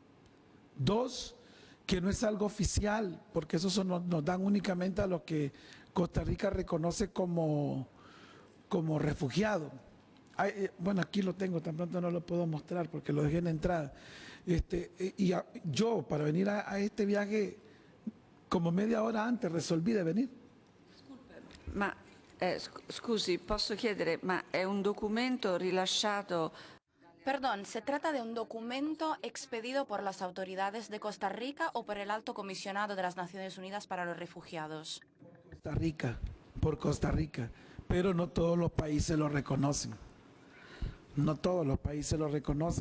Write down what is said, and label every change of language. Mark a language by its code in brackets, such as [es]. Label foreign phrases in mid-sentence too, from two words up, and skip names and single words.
[es] 2, que no es algo oficial, porque eso nos dan únicamente a los que Costa Rica reconoce como refugiado. Bueno, aquí lo tengo, tan pronto no lo puedo mostrar porque lo dejé en la entrada. Yo, para venir a este viaje, como media hora antes resolví de venir. [it] Ma scusi, posso chiedere, ma è un documento rilasciato? [es] Perdón, ¿se trata de un documento expedido por las autoridades de Costa Rica o por el Alto Comisionado de las Naciones Unidas para los Refugiados? Costa Rica, por Costa Rica, pero no todos los países lo reconocen. No todos los países lo reconocen.